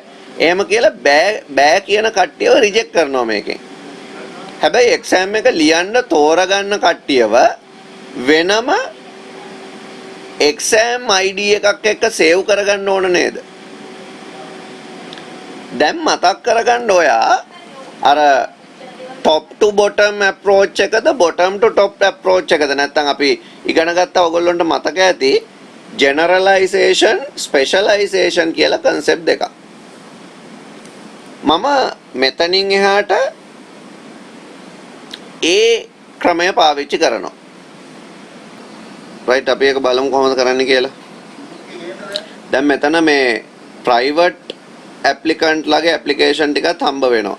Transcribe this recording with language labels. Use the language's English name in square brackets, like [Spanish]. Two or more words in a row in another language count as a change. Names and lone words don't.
[Sinhala] එහෙම කියලා බෑ කියන කට්ටියව reject කරනවා මේකෙන්. හැබැයි exam එක ලියන්න තෝරගන්න කට්ටියව වෙනම [English] exam ID [Sinhala] එකක් එක්ක save කරගන්න ඕන නේද? දැන් මතක් කරගන්න ඔයා අර [English] top to bottom approach [Sinhala] එකද [English] bottom to top approach [Sinhala] එකද නැත්නම් අපි ඉගෙන ගත්තා ඔයගොල්ලන්ට මතක ඇති [English] generalization specialization [Sinhala] කියලා concept දෙකක්. මම මෙතනින් එහාට ඒ ක්‍රමය පාවිච්චි කරනවා. right. අපි ඒක බලමු කොහොමද කරන්න කියලා. දැන් මෙතන මේ [English] private applicant [Sinhala] ලගේ application ටිකත් හම්බ වෙනවා.